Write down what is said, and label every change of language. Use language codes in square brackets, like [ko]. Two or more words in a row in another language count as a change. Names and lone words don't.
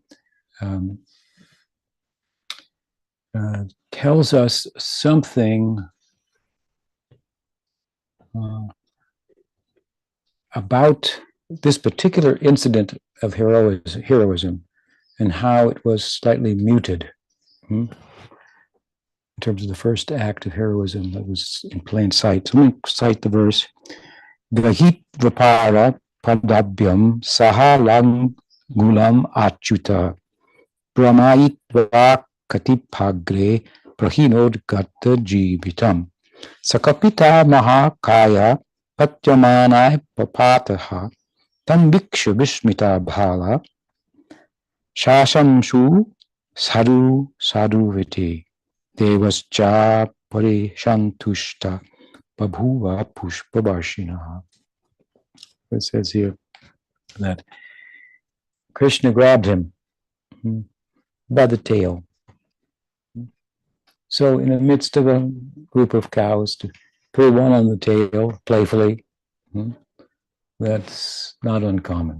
[en] tells us something about this particular incident of heroism and how it was slightly muted in terms of the first act of heroism that was in plain sight. So let me cite the verse. [sa] Vahit vapara padabhyam sahalang gulam achyuta brahmaitva katipagre prahinod gata jivitam sakapita mahakaya patyamanai papataha tambiksha vishmita bhala shashamshu sadhu viti devascha parishantushta babhuva pushpavarshinaha. [en] It says here that Krishna grabbed him by the tail. So in the midst of a group of cows, to pull one on the tail playfully, that's not uncommon.